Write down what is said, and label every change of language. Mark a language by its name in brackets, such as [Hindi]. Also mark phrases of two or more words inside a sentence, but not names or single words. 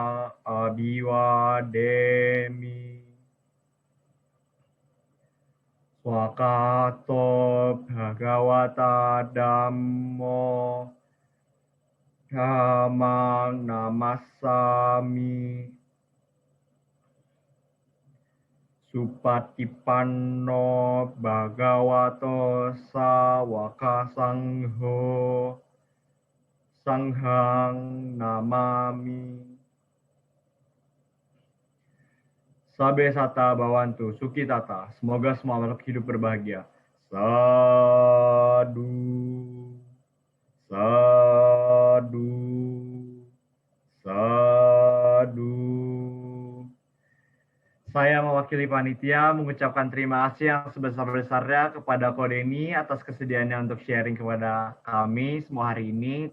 [Pali] abiwademi swakato bhagawata dhammo dhammang namassami Supatipanno bhagavato sawaka sangho sanghang namami. Sabe sata bawantu suki tata. [Indonesian] Semoga semua makhluk hidup berbahagia. Sadu. Sadu. Sadu. Saya mewakili panitia mengucapkan terima kasih yang sebesar-besarnya kepada Ko Denny atas kesediaannya untuk sharing kepada kami semua hari ini.